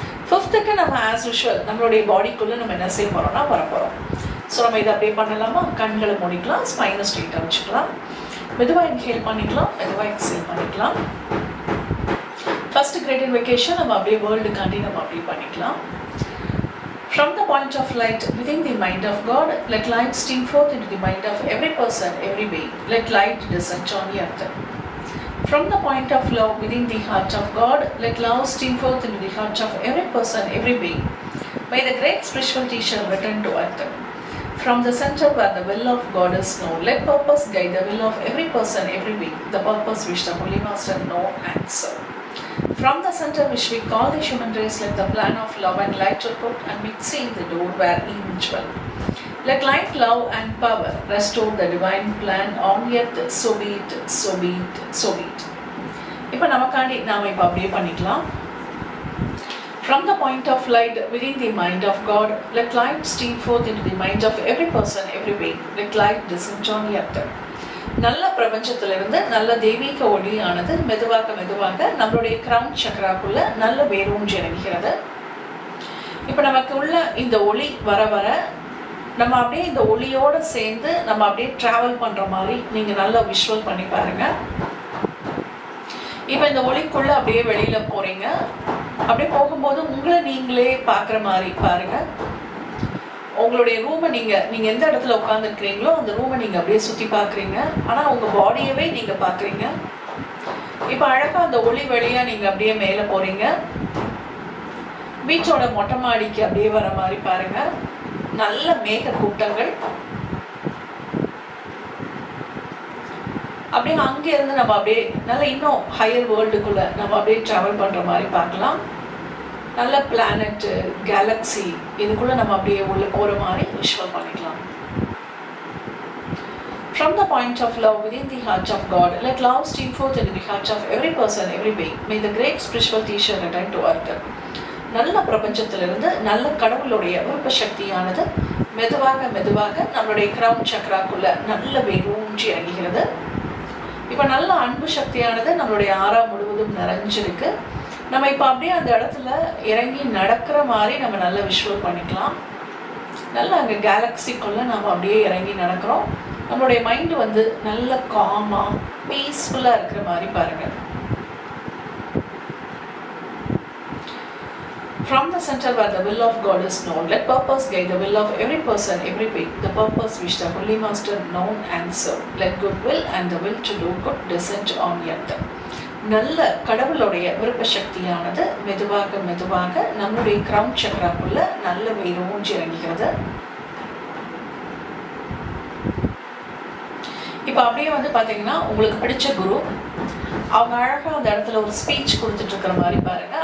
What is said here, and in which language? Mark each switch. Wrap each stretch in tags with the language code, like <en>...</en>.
<ta>5த்துக்கு நம்ம as usual நம்மளுடைய பாடிக்குள்ள நம்ம என்ன செய்ய போறோம்னா வரப்போறோம். ஸோ நம்ம இதை அப்படியே பண்ணலாமா? கண்களை மூடிக்கலாம், ஸ்பைனை ஸ்ட்ரெயிட்டாக வச்சுக்கலாம், மெதுவாக இன்ஹேல் பண்ணிக்கலாம், மெதுவாக எக்ஸேல் பண்ணிக்கலாம். ஃபர்ஸ்ட் கிரேட் இன்வெகேஷன் நம்ம அப்படியே வேர்ல்டுக்காண்டி நம்ம அப்படியே பண்ணிக்கலாம்.</ta> <en>From the point of light within the mind of God, let light stream forth into the mind of every person, every being. Let light descend on the earth. From the point of love within the heart of God, let love stream forth into the heart of every person, every being. May the great spiritual teacher return to earth. From the center where the will of God is known, let purpose guide the will of every person, every being, the purpose which the Holy Master know and serve. From the center which we call the human race, let the plan of love and light to put and make seen the door where evil dwell. Let light, love and power restore the divine plan on earth, so be it, so be it, so be it.</en> <ta>இப்போ நமக்காண்டி நாம இப்போ அப்படியே பண்ணிக்கலாம்.</ta> <en>From the point of light within the mind of God, let light stream forth into the mind of every person, every being. Let light descend on earth.</en> <ta>நல்ல பிரபஞ்சத்திலிருந்து நல்ல தெய்வீக ஒளியானது மெதுவாக நம்மளுடைய கிரவுன் சக்கராக்குள்ள நல்ல வேரூன்றி இறங்குகிறது. இப்ப நமக்கு உள்ள இந்த ஒளி வர நம்ம அப்படியே இந்த ஒளியோட சேர்ந்து நம்ம அப்படியே டிராவல் பண்ற மாதிரி நீங்க நல்லா விஷுவல் பண்ணி பாருங்க. இப்போ இந்த ஒளிக்குள்ள அப்படியே வெளியில போறீங்க. அப்படியே போகும்போது உங்களை நீங்களே பார்க்குற மாதிரி பாருங்க. உங்களுடைய ரூமை நீங்க எந்த இடத்துல உட்காந்துருக்கிறீங்களோ அந்த ரூமை நீங்க அப்படியே சுத்தி பார்க்குறீங்க. ஆனா உங்க பாடியவே நீங்க பார்க்குறீங்க. இப்போ அழகா அந்த ஒளி வழியா நீங்க அப்படியே மேலே போறீங்க. பீச்சோட மொட்டை மாடிக்கு அப்படியே வர மாதிரி பாருங்க. நல்ல மேக கூட்டங்கள். அப்படியே அங்கே இருந்து நம்ம அப்படியே நல்ல இன்னும் ஹையர் வேர்ல்டுக்குள்ள நம்ம அப்படியே டிராவல் பண்ற மாதிரி பார்க்கலாம். நல்ல பிளானட், கேலக்ஸி இதுக்குள்ள நம்ம அப்படியே உள்ள போற மாதிரி விஷுவல் பண்ணிக்கலாம்.</ta> <en>From the point of love within the heart of God, let love stream forth into the heart of every person, every being. May the great spiritual teacher return to earth.</en> <ta>நல்ல பிரபஞ்சத்திலிருந்து நல்ல கடவுளுடைய விருப்ப சக்தியானது மெதுவாக மெதுவாக நம்மளுடைய crown சக்ராக்குள்ள நல்ல வேரூன்றி இறங்குகிறது. இப்போ நல்ல அன்பு சக்தியானது நம்மளுடைய ஆறா முழுவதும் நிறைஞ்சிருக்கு. நம்ம இப்போ அப்படியே அந்த இடத்துல இறங்கி நடக்கிற மாதிரி நம்ம நல்ல விஷுவல் பண்ணிக்கலாம். நல்ல அங்கே கேலக்சிக்குள்ள நம்ம அப்படியே இறங்கி நடக்கிறோம். நம்மளுடைய மைண்ட் வந்து நல்ல காமா பீஸ்ஃபுல்லா இருக்கிற மாதிரி பாருங்க.</ta> <en>From the center where the will of God is known, let purpose guide the will of every person, every being. The purpose which the Holy Master known and serve. Let good will and the will to do good descend on earth.</en> <ta>நல்ல கடவுளுடைய விருப்ப சக்தியானது மெதுவாக மெதுவாக நம்மளுடைய crown சக்ராக்குள்ள நல்ல வேரூன்றி இறங்குகிறது. இப்போ அப்படியே வந்து பார்த்தீங்கன்னா உங்களுக்கு பிடிச்ச குரு அவங்க அழகாக அந்த இடத்துல ஒரு ஸ்பீச் கொடுத்துட்டு இருக்கிற மாதிரி பாருங்க.</ta>